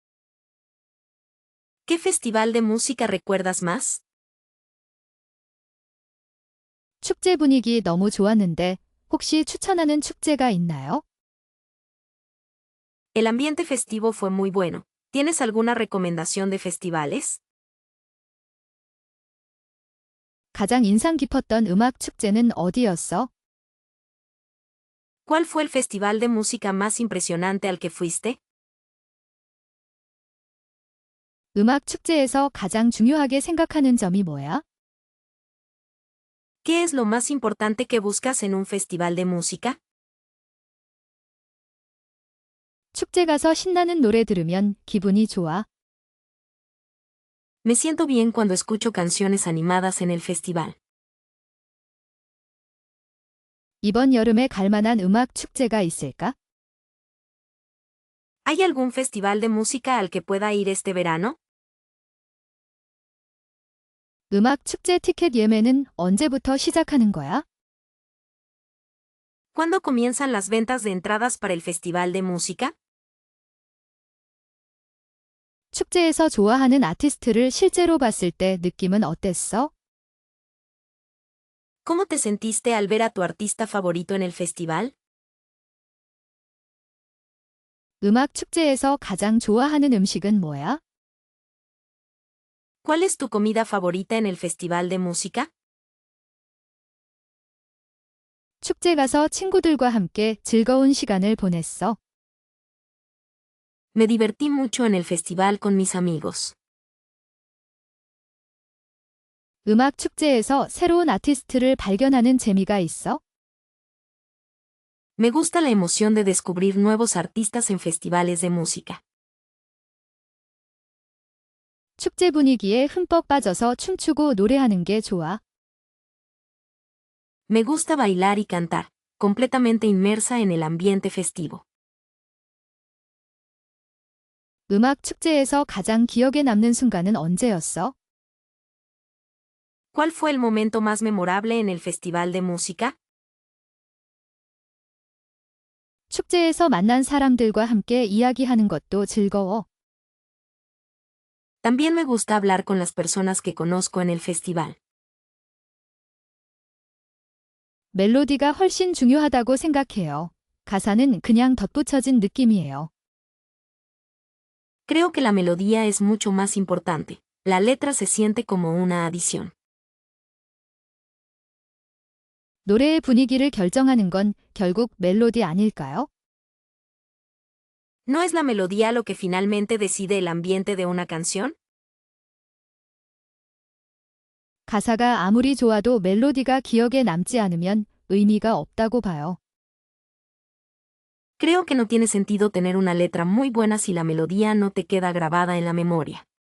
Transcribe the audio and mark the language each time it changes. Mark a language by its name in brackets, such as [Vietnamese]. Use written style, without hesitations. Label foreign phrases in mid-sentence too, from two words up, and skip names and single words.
[Spanish] ¿Qué festival de música recuerdas más? [Korean] 축제 분위기 너무 좋았는데 혹시 추천하는 축제가 있나요? [Spanish] El ambiente festivo fue muy bueno. ¿Tienes alguna recomendación de festivales? [Korean] 가장 인상 깊었던 음악 축제는 어디였어? [Spanish] ¿Cuál fue el festival de música más impresionante al que fuiste? [Korean] 음악 축제에서 가장 중요하게 생각하는 점이 뭐야? [Spanish] ¿Qué es lo más importante que buscas en un festival de música? [Korean] 축제 가서 신나는 노래 들으면 기분이 좋아. [Spanish] Me siento bien cuando escucho canciones animadas en el festival. [Korean] 이번 여름에 갈 만한 음악 축제가 있을까? [Spanish] ¿Hay algún festival de música al que pueda ir este verano? [Korean] 음악 축제 티켓 예매는 언제부터 시작하는 거야? [Spanish] ¿Cuándo comienzan las ventas de entradas para el festival de música? [Korean] 축제에서 좋아하는 아티스트를 실제로 봤을 때 느낌은 어땠어? [Spanish] ¿Cómo te sentiste al ver a tu artista favorito en el festival? [Korean] 음악 축제에서 가장 좋아하는 음식은 뭐야? [Spanish] ¿Cuál es tu comida favorita en el festival de música? [Korean] 축제 가서 친구들과 함께 즐거운 시간을 보냈어. [Spanish] Me divertí mucho en el festival con mis amigos. [Korean] 음악 축제에서 새로운 아티스트를 발견하는 재미가 있어? [Spanish] Me gusta la emoción de descubrir nuevos artistas en festivales de música. [Korean] 축제 분위기에 흠뻑 빠져서 춤추고 노래하는 게 좋아. [Spanish] Me gusta bailar y cantar, completamente inmersa en el ambiente festivo. [Korean] 음악 축제에서 가장 기억에 남는 순간은 언제였어? [Spanish] ¿Cuál fue el momento más memorable en el festival de música? [Korean] 축제에서 만난 사람들과 함께 이야기하는 것도 즐거워. [Spanish] También me gusta hablar con las personas que conozco en el festival. [Korean] 멜로디가 훨씬 중요하다고 생각해요. 가사는 그냥 덧붙여진 느낌이에요. [Spanish] Creo que la melodía es mucho más importante. La letra se siente como una adición. [Korean] 노래의 분위기를 결정하는 건 결국 멜로디 아닐까요? [Spanish] ¿No es la melodía lo que finalmente decide el ambiente de una canción? [Korean] 가사가 아무리 좋아도 멜로디가 기억에 남지 않으면 의미가 없다고 봐요. [Spanish] Creo que no tiene sentido tener una letra muy buena si la melodía no te queda grabada en la memoria.